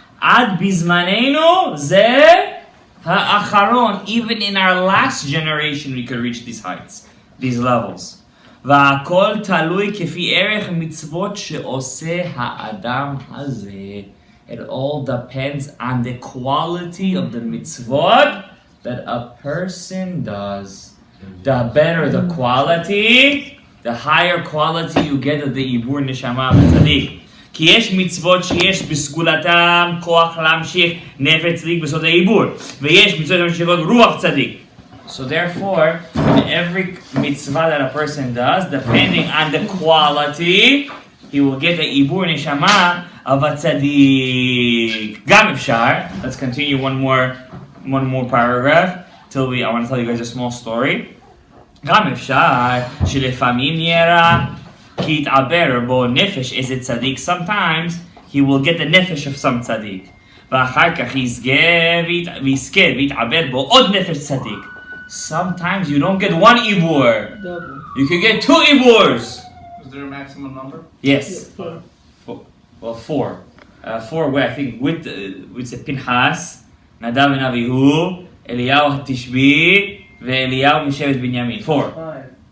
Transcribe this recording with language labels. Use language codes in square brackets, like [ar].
[he] עד בזמננו זה האחרון. [en] Even in our last generation we could reach these heights, these levels. [he] והכל תלוי כפי ערך מצוות שעושה האדם הזה. [en] It all depends on the quality of the mitzvot that a person does. The better the quality, the higher quality you get of the ibur neshama v'tzadik. [he] כי יש מצוות שיש בסגולתם כוח להמשיך נפש צדיק בסוד העיבור, ויש מצוות המשיכות רוח צדיק. [en] So therefore, in every mitzvah that a person does, depending on the quality, he will get the ibur neshama of a tzaddik. [he] גם אפשר. [en] Let's continue one more paragraph till I want to tell you guys a small story. [he] גם אפשר שלפעמים נראה כי יתעבר בו נפש איזה צדיק. [en] Sometimes he will get the nefesh of some צדיק. [he] ואחר כך יזכה ויתעבר בו עוד נפש צדיק. [en] Sometimes you don't get one ibur. You can get two iburs. Is there a maximum number? Yes. Well, four. Four, I think, with the Pinchas, Nadav and Avihu, Eliyahu HaTishbi, veEliyahu Mishevet Binyamin. Four.